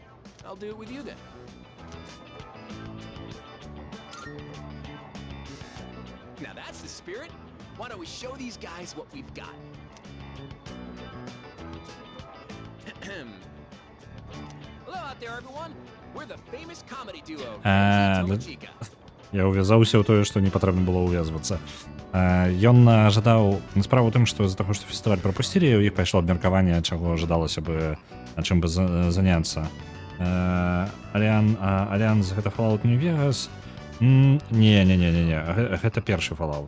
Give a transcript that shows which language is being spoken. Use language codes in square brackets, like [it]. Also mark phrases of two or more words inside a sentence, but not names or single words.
[en] I'll do it with you then. Now that's the spirit. Why don't we show these guys what we've got? Hello out there, everyone. We're the famous comedy duo. Tomochika. [be] Я увязаўся ў тое, што не патрэбна было ўвязвацца. Ён жадаў справа ў тым, што з-за таго, што фестываль прапусцілі, у іх пайшло абмеркаванне, чаго жадалася бы, чым бы заняцца. Альянс гэта Fallout New Vegas? Не, гэта першы Fallout.